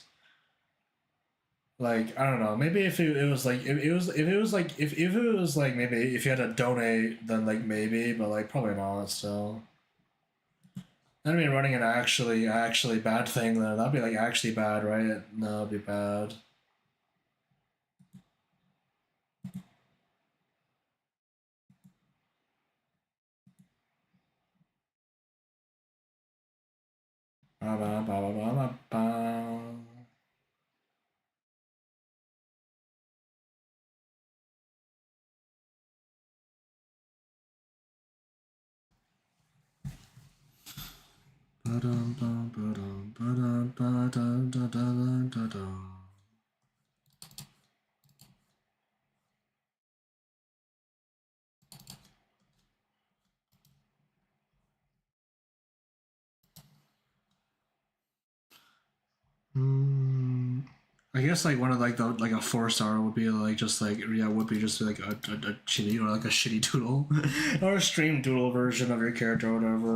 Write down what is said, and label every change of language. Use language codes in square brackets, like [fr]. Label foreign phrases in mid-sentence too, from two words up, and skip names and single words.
[en] Like I don't know. Maybe if it was like if it was like maybe if you had to donate, then like maybe, but like probably not. Still. That'd be running an actually bad thing though. That'd be like actually bad, right? No, it'd be bad. Ba, ba, ba, ba, ba, ba, ba. Ba-dum, bum, ba-dum, ba-dum, ba-dum, da-da-dum, da-dum. I guess like one of like the like a 4-star would be like just like yeah would be just like a shitty or like a shitty doodle or a stream doodle version of your character or whatever.